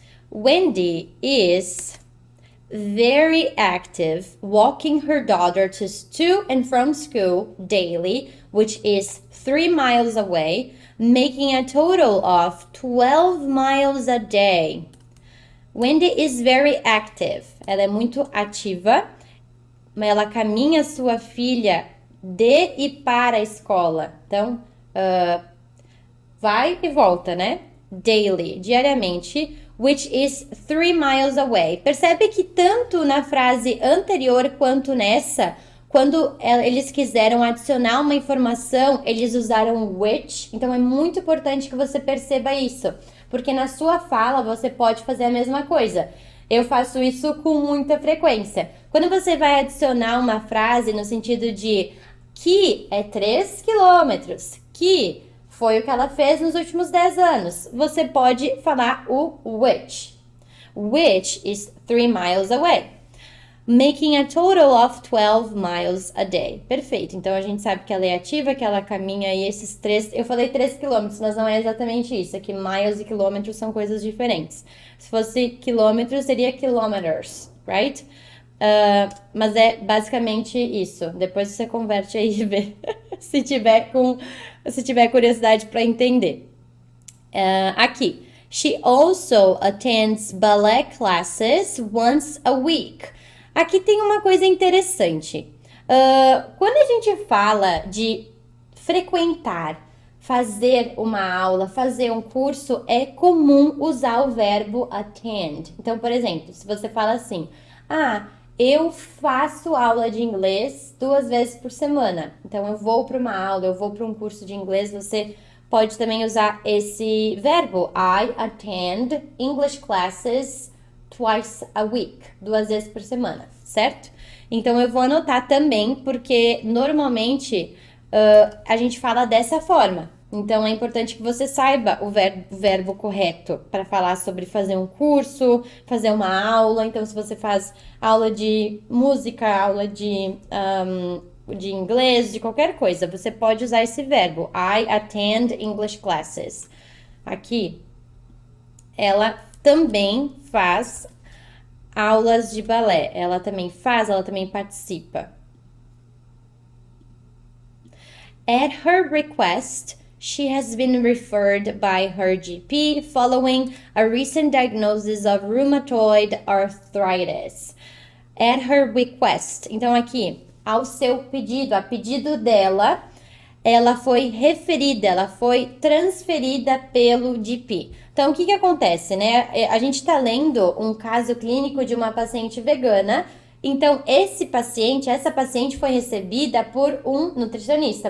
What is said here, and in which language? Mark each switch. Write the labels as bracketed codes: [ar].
[en] Wendy is very active, walking her daughter to and from school daily, which is 3 miles away, making a total of 12 miles a day. Wendy is very active. [pt] Ela é muito ativa. Ela caminha sua filha de e para a escola. Então, vai e volta, né? Daily, diariamente, [en] which is 3 miles away. [pt] Percebe que tanto na frase anterior quanto nessa, quando eles quiseram adicionar uma informação, eles usaram which. Então é muito importante que você perceba isso, porque na sua fala você pode fazer a mesma coisa. Eu faço isso com muita frequência. Quando você vai adicionar uma frase no sentido de que é 3 quilômetros, que foi o que ela fez nos últimos 10 anos, você pode falar o [en] which is 3 miles away. Making a total of 12 miles a day. [pt] Perfeito. Então, a gente sabe que ela é ativa, que ela caminha aí esses 3... Eu falei 3 quilômetros, mas não é exatamente isso. É que miles e quilômetros são coisas diferentes. Se fosse quilômetros, seria kilometers, right? Mas é basicamente isso. Depois você converte aí e vê se tiver curiosidade para entender. Aqui. [en] She also attends ballet classes once a week. [pt] Aqui tem uma coisa interessante. Quando a gente fala de frequentar, fazer uma aula, fazer um curso, é comum usar o verbo attend. Então, por exemplo, se você fala assim, eu faço aula de inglês 2 vezes por semana. Então, eu vou para uma aula, eu vou para um curso de inglês, você pode também usar esse verbo. [en] I attend English classes twice a week, [pt] 2 vezes por semana, certo? Então, eu vou anotar também, porque normalmente a gente fala dessa forma. Então, é importante que você saiba o verbo correto para falar sobre fazer um curso, fazer uma aula. Então, se você faz aula de música, aula de inglês, de qualquer coisa, você pode usar esse verbo. [en] I attend English classes. [pt] Aqui, ela também faz aulas de balé. Ela também participa. [en] At her request, she has been referred by her GP following a recent diagnosis of rheumatoid arthritis. At her request. [pt] Então, aqui, ao seu pedido, a pedido dela, ela foi referida, ela foi transferida pelo GP. Então, o que acontece, né? A gente está lendo um caso clínico de uma paciente vegana. Então, essa paciente foi recebida por um nutricionista.